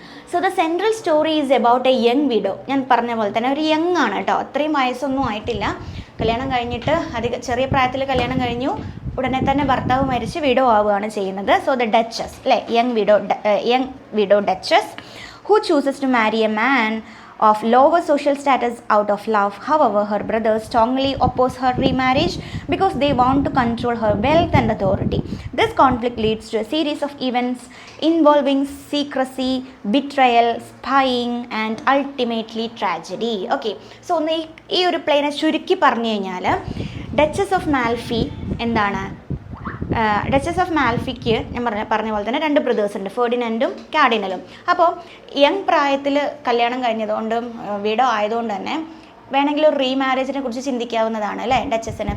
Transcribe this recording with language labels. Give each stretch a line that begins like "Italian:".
English: So the central story is about a young widow.
Malayalam: ഞാൻ പറഞ്ഞ പോലെ തന്നെ ഒരു യങ് ആണ് കേട്ടോ, അത്രയും വയസ്സൊന്നും ആയിട്ടില്ല. കല്യാണം കഴിഞ്ഞിട്ട് ചെറിയ പ്രായത്തിൽ കല്യാണം കഴിഞ്ഞു, ഉടനെ തന്നെ ഭർത്താവ് മരിച്ച് വിഡോ ആവുകയാണ് ചെയ്യുന്നത്. സോ ദ ഡച്ചസ്, അല്ലേ?
English: Young widow duchess who chooses to marry a man of lower social status out of love. However, her brothers strongly oppose her remarriage because they want to control her wealth and authority. This conflict leads to a series of events involving secrecy, betrayal, spying and ultimately tragedy.
Malayalam: Okay, so ഈ ഒരു പ്ലേനെ ചുരുക്കി പറഞ്ഞു കഴിഞ്ഞാൽ duchess of മാൽഫി എന്താണ്? Duchess of മാൽഫിക്ക് ഞാൻ പറഞ്ഞ പോലെ തന്നെ 2 ബ്രദേഴ്സ് ഉണ്ട്, ഫെർഡിനൻഡും കാർഡിനലും. അപ്പോൾ യങ് പ്രായത്തിൽ കല്യാണം കഴിഞ്ഞതുകൊണ്ടും വിഡോ ആയതുകൊണ്ട് തന്നെ വേണമെങ്കിൽ ഒരു റീമാരേജിനെ കുറിച്ച് ചിന്തിക്കാവുന്നതാണ്, അല്ലേ? ഡച്ചസിന്.